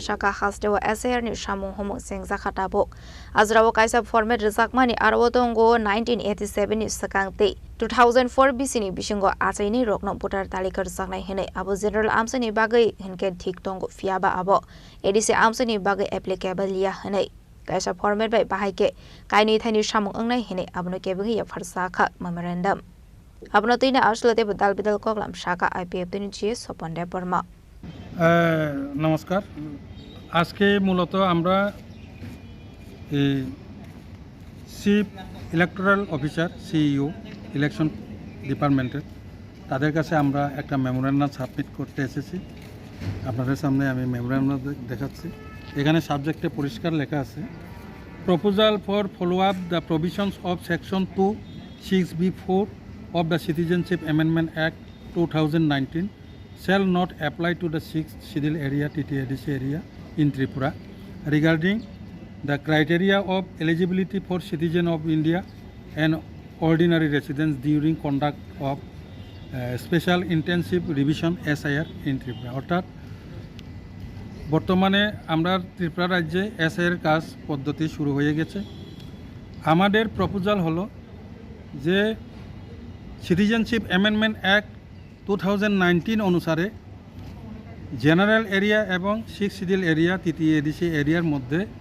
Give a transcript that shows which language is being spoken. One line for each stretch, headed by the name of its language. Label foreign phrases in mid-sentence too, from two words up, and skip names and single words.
Kok Borok: shaka hastewa SAR ni Shamung Humung Sengzakha tabok azrawo kaisa format rizakmani arwotongo 1987 ni sakangte 2004 BC Bishingo Asaini Rokno Putar Talikar Sanai Hene Abu General Amsani Bagai Henken Tik Tongo Fiaba Abo Edisi Amsani Bagai applicable Lia Hene Kaisa format by Bahike Kaini Tani Shamung Angnai Hene Abno Kebagi Farsaka Memorandum Abnotina Arslate Budal Bidal Koglam Shaka IPF Tunichis upon Deborma
Bangla: নমস্কার আজকে মূলত আমরা
English: chief electoral officer CEO election
Bangla: ডিপার্টমেন্টের তাদের কাছে আমরা একটা
English: memorandum submit
Bangla: করতে এসেছি আপনাদের সামনে আমি মেমোরেন্ডাম দেখাচ্ছি এখানে সাবজেক্টে পরিষ্কার লেখা আছে
English: proposal for follow up the provisions of section 2(6)(b)(4) of the Citizenship Amendment Act 2019 shall not apply to the 6th Schedule area TTADC area in Tripura regarding the criteria of eligibility for citizen of India and ordinary residents during conduct of special intensive revision SIR in Tripura
Bangla: অর্থাৎ বর্তমানে আমরা ত্রিপুরা রাজ্যে SIR কাজ পদ্ধতি শুরু হয়ে গেছে আমাদের প্রপোজাল হলো যে সিটিজেনশিপ অ্যামেন্ডমেন্ট অ্যাক্ট 2019 অনুসারে
English: general area
Bangla: এবং 6th শিডিউল এরিয়া TTADC এরিয়ার মধ্যে